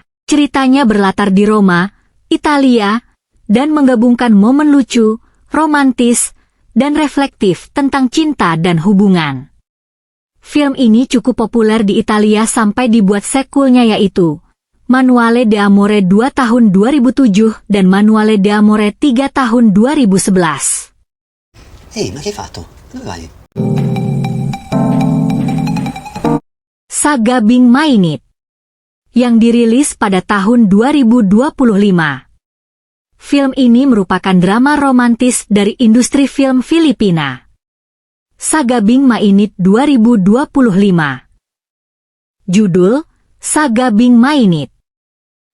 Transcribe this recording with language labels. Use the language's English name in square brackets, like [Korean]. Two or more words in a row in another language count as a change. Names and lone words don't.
[Indonesian] Ceritanya berlatar di Roma, Italia, dan menggabungkan momen lucu, romantis, dan reflektif tentang cinta dan hubungan. Film ini cukup populer di Italia sampai dibuat sequelnya yaitu Manuale d'Amore 2 tahun 2007 dan Manuale d'Amore 3 tahun 2011. [Italian] Ehi, ma che hai fatto? Dove vai? [Indonesian] Sagabing Mainit yang dirilis pada tahun 2025. Film ini merupakan drama romantis dari industri film Filipina. Sagabing Mainit 2025. Judul, Sagabing Mainit.